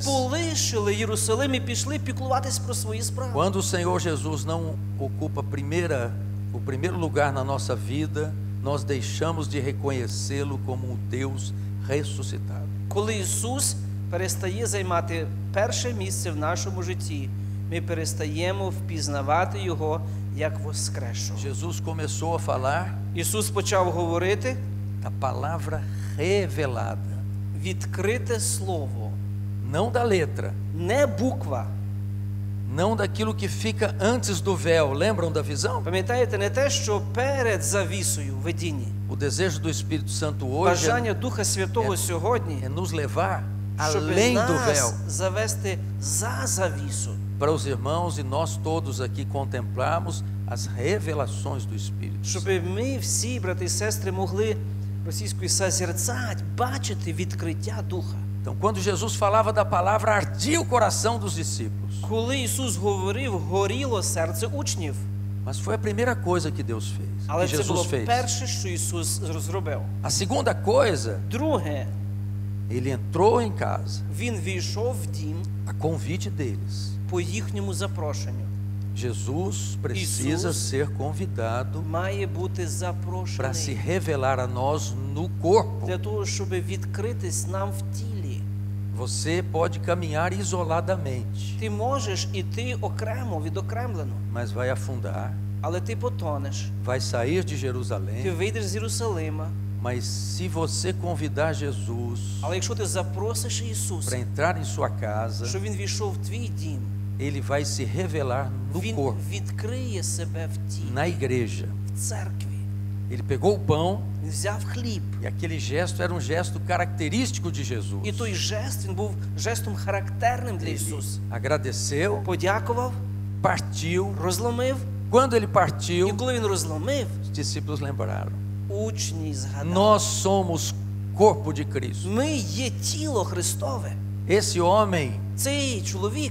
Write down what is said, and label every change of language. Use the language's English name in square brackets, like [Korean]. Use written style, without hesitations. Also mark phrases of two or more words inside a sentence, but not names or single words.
[Ukrainian] полишили Єрусалим і пішли піклуватись про свої справи. [Portuguese] Quando o Senhor Jesus não ocupa o primeiro lugar na nossa vida, nós deixamos de reconhecê-lo como um Deus ressuscitado. [Ukrainian] Коли Ісус перестає займати перше місце в нашому житті, ми перестаємо впізнавати Його як воскресшого. [Portuguese] Jesus começou a falar [Ukrainian] Ісус почав говорити [Portuguese] da palavra revelada, [Ukrainian] відкрите слово, [Portuguese] não da letra, [Ukrainian] не буква. [Portuguese] não daquilo que fica antes do véu. Lembram da visão? [Ukrainian] Пам'ятаєте, не те, що перед завісою в видінні. [Portuguese] O desejo do Espírito Santo hoje [Ukrainian] Бажання Духа Святого сьогодні, [Portuguese] é nos levar [Ukrainian] щоб [Portuguese] além do véu. [Ukrainian] нас завести за завісу. [Portuguese] Para os irmãos e nós todos aqui contemplarmos as revelações do Espírito. [Ukrainian] Щоб ми всі, брати і сестри, могли російською созерцать, бачити відкриття Духа. [Portuguese] Então, quando Jesus falava da palavra, ardia o coração dos discípulos. [Ukrainian] Коли Ісус говорив, горіло серце учнів. [Portuguese] Mas foi a primeira coisa que Deus fez, [Ukrainian] Але [Portuguese] que [Ukrainian] це [Portuguese] Jesus [Ukrainian] було [Portuguese] fez. [Ukrainian] перше, що Ісус зробив. [Portuguese] A segunda coisa, [Ukrainian] Друге, [Portuguese] ele entrou em casa [Ukrainian] Він війшов в дім [Portuguese] a convite deles. [Ukrainian] по їхньому запрошенню. [Portuguese] Jesus precisa ser convidado [Ukrainian] Має бути [Portuguese] para se [Ukrainian] запрошений [Portuguese] revelar a nós no corpo. [Ukrainian] для того, щоб відкритись нам в тілі. [Portuguese] Você pode caminhar isoladamente, [Ukrainian] Ти можеш іти окремо, відокремлено, [Portuguese] mas vai afundar, [Ukrainian] але ти потонеш. [Portuguese] vai sair de [Ukrainian] Ти [Portuguese] Jerusalém. [Ukrainian] вийдеш з Єрусалима, [Portuguese] Mas se você convidar Jesus [Ukrainian] але якщо ти запросиш [Portuguese] para [Ukrainian] Ісуса, [Portuguese] entrar em sua casa, [Ukrainian] щоб Він війшов в твій дім, [Portuguese] ele vai se revelar no [Ukrainian] Він [Portuguese] corpo, [Ukrainian] відкриє себе в тілі, [Portuguese] na igreja. [Ukrainian] в церкві. [Portuguese] Ele pegou o pão [Ukrainian] Він взяв хліб. [Portuguese] e aquele gesto era um gesto característico de Jesus. [Ukrainian] І той жест, він був жестом характерним для [Portuguese] Ele [Ukrainian] Ісуса. [Portuguese] agradeceu, [Ukrainian] Подякував, [Portuguese] partiu. [Ukrainian] розломив. [Portuguese] Quando ele [Ukrainian] І [Portuguese] partiu, [Ukrainian] коли він розломив, [Portuguese] os discípulos lembraram: [Ukrainian] учні згадали. [Portuguese] nós somos corpo de Cristo. [Ukrainian] Ми є тіло Христове. [Portuguese] Esse homem [Ukrainian] Цей чоловік,